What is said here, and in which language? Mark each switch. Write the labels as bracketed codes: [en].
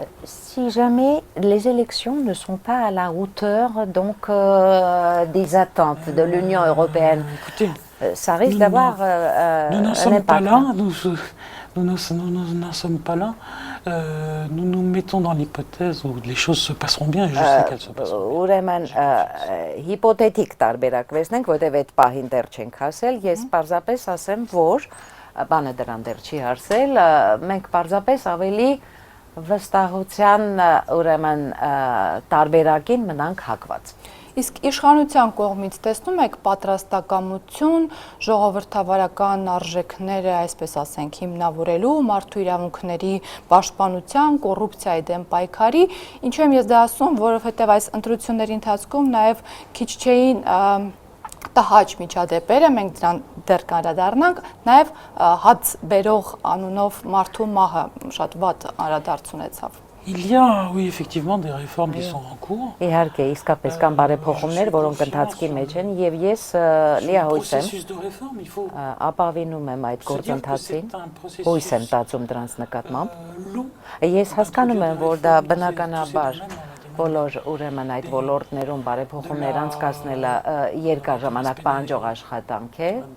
[fr] Si jamais les élections ne sont pas à la hauteur donc des attentes de l'Union européenne, ça risque d'avoir nous n'en sommes pas là, nous n'en sommes pas là. Nous nous mettons dans l'hypothèse où les choses se passeront bien et je sais qu'elles se passeront. [hy] Ուրեմն հիպոթետիկ տարբերակվեցնենք, որտեղ այդ պահին դեռ չենք հասել, ես պարզապես ասեմ, որ բանը դրան դեռ չի հարսել, մենք պարզապես ավելի վստահության ուրեմն տարբերակին մնանք հակված։ Իսկ իշխանության կողմից տեսնում եք պատրաստակամություն ժողովրդավարական արժեքները, այսպես ասենք, հիմնավորելու, մարդու իրավունքների պաշտպանության, կոռուպցիայի դեմ պայքարի, ինչու եմ ես դա ասում, որովհետև այս ընտրությունների ընթացքում նաև քիչ չէին տհաճ միջադեպերը, մենք դրան դեռ կանդրադառնանք, նաև հաց բերող անունով մարդու մահը շատ վատ անդրադարձ ունեցավ։ [fr] Il y a, oui, effectivement, des réformes qui sont en cours. [hy] Իհարկե, իսկապես կան բարեփոխումներ, որոնք ընթացքի մեջ են, եւ ես լիահույս եմ, ապավինում եմ այդ գործընթացին, հույս եմ տածում դրանց նկատմամբ։ Ես հասկանում եմ, որ դա բնականաբար բոլոր ուրեմն այդ ոլորտներում բարեփոխումներ անցկացնելը երկար ժամանակ պահանջող աշխատանք է,